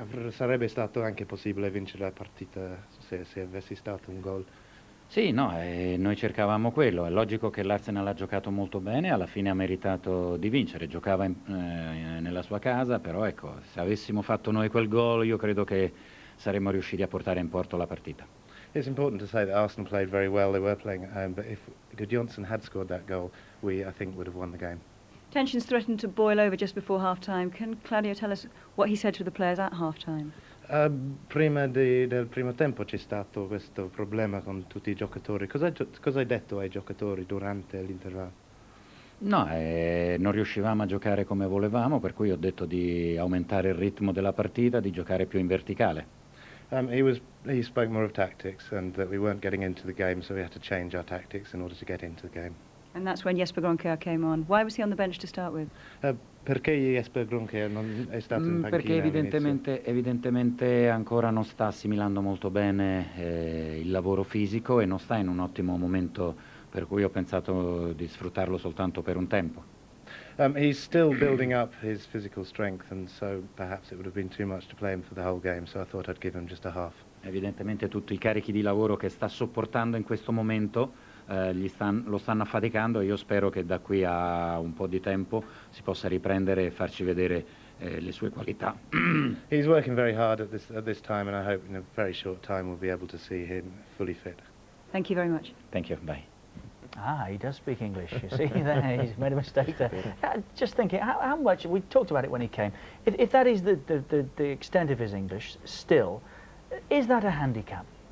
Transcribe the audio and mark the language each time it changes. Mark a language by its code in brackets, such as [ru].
[it] Sarebbe stato anche possibile vincere la partita se avessi stato un gol. Sì, no, noi cercavamo quello. È logico che l'Arsenal ha giocato molto bene, alla fine ha meritato di vincere, giocava nella sua casa, però ecco, se avessimo fatto noi quel gol io credo che saremmo riusciti a portare in porto la partita. [en] It's important to say that Arsenal played very well. They were playing at home, but if Gudjohnsen had scored that goal, we, I think, would have won the game. Tensions threatened to boil over just before half-time. Can Claudio tell us what he said to the players at half-time? [it] Prima del primo tempo c'è stato questo problema con tutti i giocatori. Cosa hai detto ai giocatori durante l'intervallo? No, non riuscivamo a giocare come volevamo, per cui ho detto di aumentare il ritmo della partita, di giocare più in verticale. [en] He spoke more of tactics and that we weren't getting into the game, so we had to change our tactics in order to get into the game. And that's when Jesper Grønkjær came on. Why was he on the bench to start with? [it] Perché Jesper Grønkjær non è stato in panchina? Perché evidentemente ancora non sta assimilando molto bene il lavoro fisico e non sta in un ottimo momento, per cui ho pensato di sfruttarlo soltanto per un tempo. [en] He's still building up his physical strength, and so perhaps it would have been too much to play him for the whole game, so I thought I'd give him just a half. [it] Evidentemente tutti i carichi di lavoro che sta sopportando in questo momento lo stanno affaticando e io spero che da qui a un po' di tempo si possa riprendere e farci vedere le sue qualità. [en] He's working very hard at this time, and I hope in a very short time we'll be able to see him fully fit. Thank you very much. Thank you. Bye. Ah, he does speak English, you see there, he's made a mistake there. Just thinking, how much, we talked about it when he came, if that is the extent of his English still, is that a handicap?